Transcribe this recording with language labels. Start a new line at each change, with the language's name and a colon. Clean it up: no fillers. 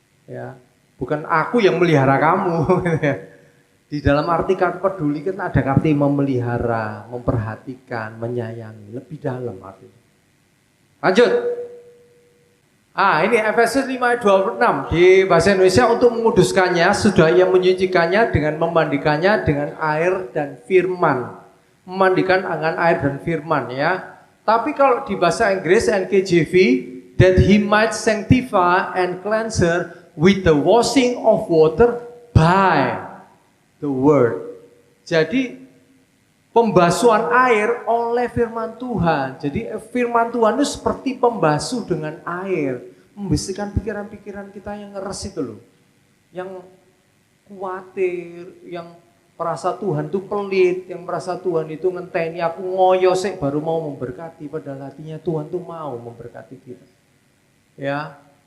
Indonesian: Ya, bukan aku yang melihara kamu. Di dalam arti kata peduli kan ada arti memelihara, memperhatikan, menyayangi, lebih dalam artinya. Lanjut. Ini Efesus 5 ayat 26 di bahasa Indonesia, untuk menguduskannya sudah Ia menyucikannya dengan memandikannya dengan air dan firman. Memandikan dengan air dan firman ya. Tapi kalau di bahasa Inggris NKJV,
English: that He might sanctify and cleanse her with the washing of water by the word. Jadi
Indonesian: pembasuhan air oleh firman Tuhan. Jadi firman Tuhan itu seperti pembasuh dengan air, membersihkan pikiran-pikiran kita yang ngeres itu loh, yang khawatir, yang merasa Tuhan itu pelit, yang merasa Tuhan itu
Javanese: ngenteni aku ngoyo sik
Indonesian: baru mau memberkati, padahal hatinya Tuhan tuh mau memberkati kita. Ya.